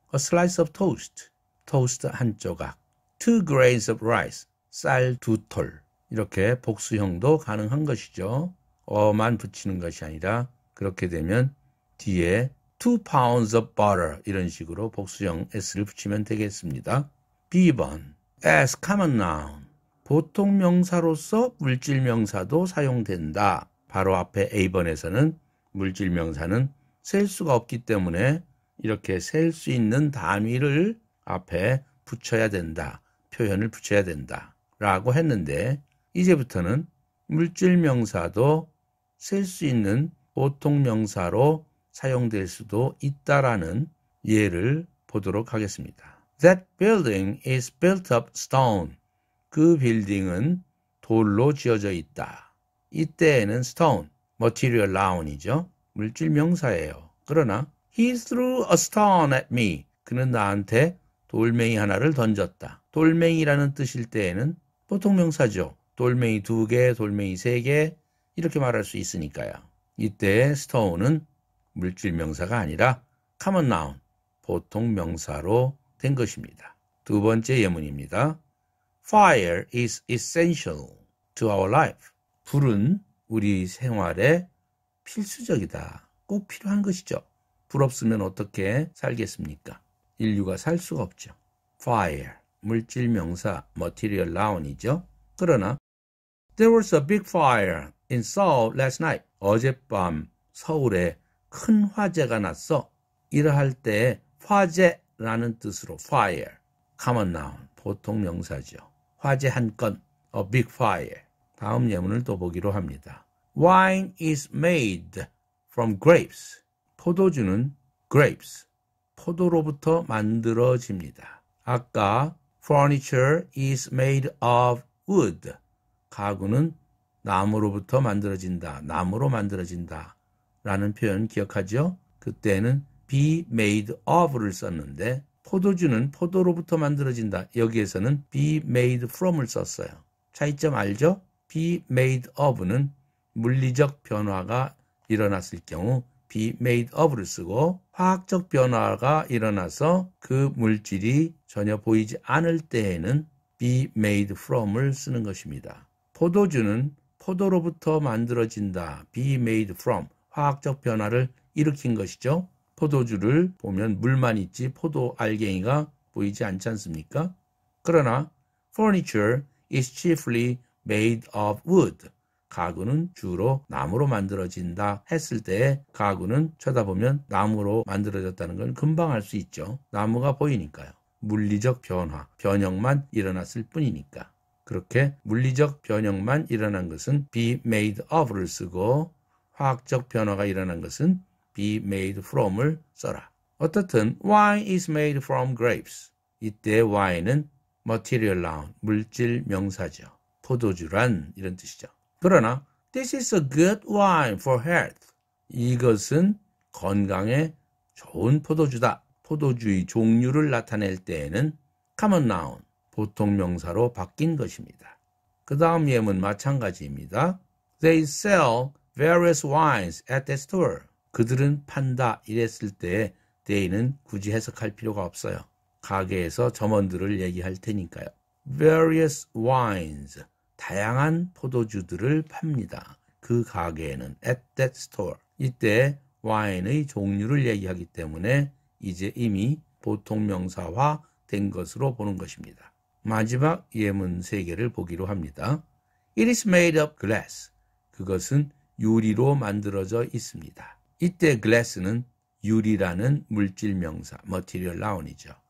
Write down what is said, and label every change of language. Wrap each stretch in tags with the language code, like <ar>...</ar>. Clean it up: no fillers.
<en>A slice of toast,</en> <ko>토스트 한 조각.</ko> <en>2 grains of rice,</en> <ko>쌀 2톨. 이렇게 복수형도 가능한 것이죠. 어만 붙이는 것이 아니라 그렇게 되면 뒤에</ko> <en>2 pounds of butter</en> <ko>이런 식으로 복수형 s를 붙이면 되겠습니다. B번,</ko> <en>as common noun,</en> <ko>보통 명사로서 물질 명사도 사용된다. 바로 앞에 A번에서는 물질 명사는 셀 수가 없기 때문에 이렇게 셀 수 있는 단위를 앞에 붙여야 된다. 표현을 붙여야 된다. 라고 했는데 이제부터는 물질 명사도 셀 수 있는 보통 명사로 사용될 수도 있다라는 예를 보도록 하겠습니다.</ko> <en>That building is built of stone.</en> <ko>그 빌딩은 돌로 지어져 있다. 이때에는 stone, material noun이죠. 물질 명사예요. 그러나</ko> <en>he threw a stone at me.</en> <ko>그는 나한테 돌멩이 하나를 던졌다. 돌멩이라는 뜻일 때에는 보통 명사죠. 돌멩이 2개, 돌멩이 3개 이렇게 말할 수 있으니까요. 이때 stone은 물질 명사가 아니라 common noun, 보통 명사로 된 것입니다. 두 번째 예문입니다.</ko> <en>Fire is essential to our life.</en> <ko>불은 우리 생활에 필수적이다. 꼭 필요한 것이죠. 불 없으면 어떻게 살겠습니까? 인류가 살 수가 없죠. Fire, 물질 명사, material noun이죠.</ko> <en>그러나 There was a big fire in Seoul last night.</en> <ko>어젯밤 서울에 큰 화재가 났어. 이러할 때 화재라는 뜻으로 fire, common noun, 보통 명사죠. 화재 한 건,</ko> <en>a big fire.</en> <ko>다음 예문을 또 보기로 합니다.</ko> <en>Wine is made from grapes.</en> <ko>포도주는 grapes, 포도로부터 만들어집니다.</ko> <en>아까 furniture is made of wood.</en> <ko>가구는 나무로부터 만들어진다. 나무로 만들어진다. 라는 표현 기억하죠? 그때는 be made of를 썼는데 포도주는 포도로부터 만들어진다. 여기에서는 be made from을 썼어요. 차이점 알죠? be made of는 물리적 변화가 일어났을 경우 be made of를 쓰고 화학적 변화가 일어나서 그 물질이 전혀 보이지 않을 때에는 be made from을 쓰는 것입니다. 포도주는 포도로부터 만들어진다.</ko> <en>be made from.</en> <ko>화학적 변화를 일으킨 것이죠. 포도주를 보면 물만 있지 포도 알갱이가 보이지 않지 않습니까? 그러나</ko> <en>furniture is chiefly made of wood.</en> <ko>가구는 주로 나무로 만들어진다 했을 때 가구는 쳐다보면 나무로 만들어졌다는 건 금방 알 수 있죠. 나무가 보이니까요. 물리적 변화, 변형만 일어났을 뿐이니까. 그렇게 물리적 변형만 일어난 것은 be made of를 쓰고 화학적 변화가 일어난 것은 be made from을 써라.</ko> <en>어떻든 wine is made from grapes.</en> <ko>이때 wine은 material noun, 물질 명사죠. 포도주란 이런 뜻이죠.</ko> <en>그러나 this is a good wine for health.</en> <ko>이것은 건강에 좋은 포도주다. 포도주의 종류를 나타낼 때에는 common noun, 보통 명사로 바뀐 것입니다. 그 다음 예문 마찬가지입니다.</ko> <en>They sell various wines at the store.</en> <ko>그들은 판다 이랬을 때 they는 굳이 해석할 필요가 없어요. 가게에서 점원들을 얘기할 테니까요.</ko> <en>Various wines,</en> <ko>다양한 포도주들을 팝니다.</ko> <en>그 가게에는 at that store.</en> <ko>이때 와인의 종류를 얘기하기 때문에 이제 이미 보통 명사화 된 것으로 보는 것입니다. 마지막 예문 3개를 보기로 합니다.</ko> <en>It is made of glass.</en> <ko>그것은 유리로 만들어져 있습니다. 이때 glass는 유리라는 물질 명사, material noun이죠.</ko>